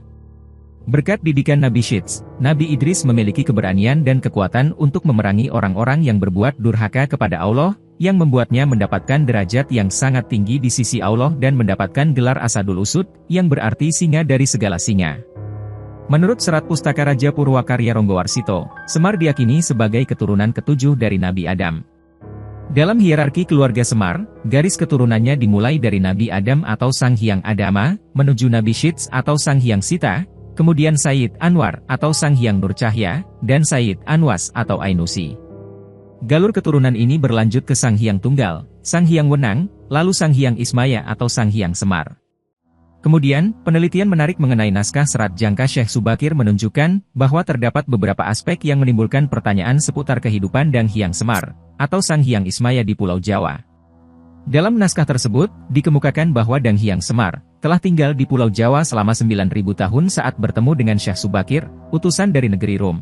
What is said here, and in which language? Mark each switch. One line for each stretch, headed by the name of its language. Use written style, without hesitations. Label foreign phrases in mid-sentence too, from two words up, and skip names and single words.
Indonesian: Berkat didikan Nabi Syeds, Nabi Idris memiliki keberanian dan kekuatan untuk memerangi orang-orang yang berbuat durhaka kepada Allah, yang membuatnya mendapatkan derajat yang sangat tinggi di sisi Allah dan mendapatkan gelar Asadul Usud, yang berarti singa dari segala singa. Menurut Serat Pustaka Raja Purwakarya Ronggowarsito, Semar diyakini sebagai keturunan ketujuh dari Nabi Adam. Dalam hierarki keluarga Semar, garis keturunannya dimulai dari Nabi Adam atau Sang Hyang Adama, menuju Nabi Syeds atau Sang Hyang Sita, kemudian Sayyid Anwar atau Sang Hyang Nur Cahya, dan Sayyid Anwas atau Ainusi. Galur keturunan ini berlanjut ke Sang Hyang Tunggal, Sang Hyang Wenang, lalu Sang Hyang Ismaya atau Sang Hyang Semar. Kemudian, penelitian menarik mengenai naskah Serat Jangka Syekh Subakir menunjukkan bahwa terdapat beberapa aspek yang menimbulkan pertanyaan seputar kehidupan Dang Hyang Semar, atau Sang Hyang Ismaya di Pulau Jawa. Dalam naskah tersebut, dikemukakan bahwa Dang Hyang Semar telah tinggal di Pulau Jawa selama 9.000 tahun saat bertemu dengan Syekh Subakir, utusan dari negeri Rom.